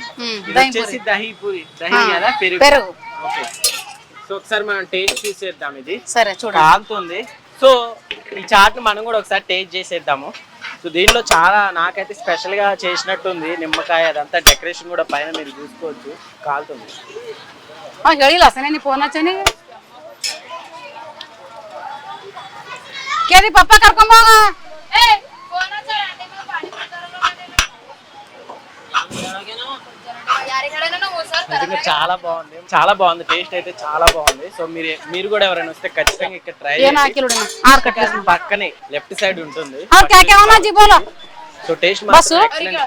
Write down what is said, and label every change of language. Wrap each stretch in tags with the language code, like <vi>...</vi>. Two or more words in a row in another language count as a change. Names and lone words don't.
<te>ఇది వచ్చేసి దహీ పూరి. దహీ కదా, పెరుగు. ఓకే, సో ఒకసారి మనం టేస్ట్ చూసేద్దాం. ఇది సరే చూడండి, కాలుతుంది. సో ఈ చాట్ మనం కూడా ఒకసారి టేస్ట్ చేసేద్దాము. సో దీంట్లో చాలా నాకైతే స్పెషల్గా చేసినట్టుంది నిమ్మకాయ, అదంతా డెకరేషన్ కూడా పైన మీరు చూసుకోవచ్చు కాలుతుంది.</te> <kn>ಹೇಳಿಲ್ಲ ಸನೇನಿ ಫೋನ್ ಹಚ್ಚನಿ ಕೇಳಿ ಪಪ್ಪ ಕರ್ಕೊಂಬೋಗ</kn> <te>నిజంగా చాలా బాగుంది టేస్ట్ అయితే చాలా బాగుంది. సో మీరు కూడా ఎవరైనా వస్తే ఖచ్చితంగా ఇక్కడ ట్రై చేయండి. పక్కనే</te> <en>left side</en> <te>ఉంటుంది. సో టేస్ట్ మాత్రం ఎక్సలెంట్.</te>